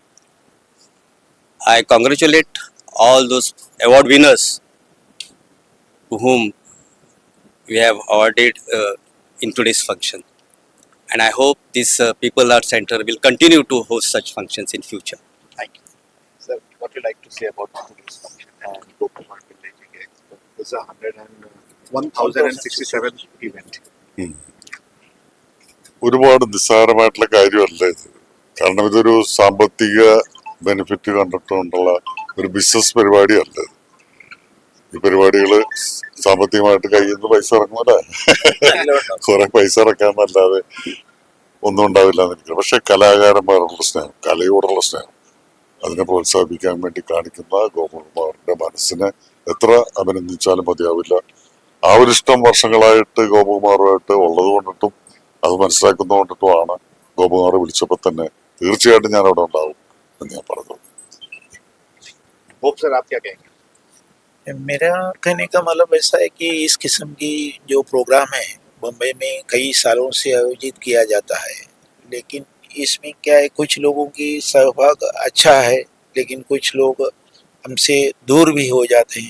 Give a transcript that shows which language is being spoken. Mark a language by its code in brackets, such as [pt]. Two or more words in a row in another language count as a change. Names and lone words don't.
[en] I congratulate all those award winners to whom we have awarded in today's function. And I hope this People's Art Center will continue to host such functions in future. Thank you. Sir, what would you like to say about today's function and Gopkumar Pillai Ji Expo? This is a 1067th event. [ml] ഒരുപാട് നിസ്സാരമായിട്ടുള്ള കാര്യമല്ല ഇത്. കാരണം ഇതൊരു സാമ്പത്തിക ബെനിഫിറ്റ് കണ്ടിട്ടുകൊണ്ടുള്ള ഒരു ബിസിനസ് പരിപാടിയല്ല. ഈ പരിപാടികള് സാമ്പത്തികമായിട്ട് കയ്യിൽ നിന്ന് പൈസ ഇറങ്ങുമല്ലേ, കുറെ പൈസ ഇറക്കാന്നല്ലാതെ ഒന്നും ഉണ്ടാവില്ല എന്നിരിക്കും. പക്ഷെ കലാകാരന്മാരുള്ള സ്നേഹം, കലയോടുള്ള സ്നേഹം, അതിനെ പ്രോത്സാഹിപ്പിക്കാൻ വേണ്ടി കാണിക്കുന്ന ഗോപകുമാറിന്റെ മനസ്സിനെ എത്ര അഭിനന്ദിച്ചാലും മതിയാവില്ല. ആ ഒരു ഇഷ്ടം വർഷങ്ങളായിട്ട് ഗോപകുമാറുമായിട്ട് ഉള്ളത് കൊണ്ടിട്ടും അത് മനസ്സിലാക്കുന്നത് കൊണ്ടിട്ടുമാണ് ഗോപകുമാർ വിളിച്ചപ്പോൾ തന്നെ തീർച്ചയായിട്ടും ഞാൻ അവിടെ ഉണ്ടാവും എന്ന് ഞാൻ പറഞ്ഞു. [hi] मेरा कहने का मतलब ऐसा है कि इस किस्म की जो प्रोग्राम है बम्बई में कई सालों से आयोजित किया जाता है, लेकिन इसमें क्या है, कुछ लोगों की सहभाग अच्छा है लेकिन कुछ लोग हमसे दूर भी हो जाते हैं.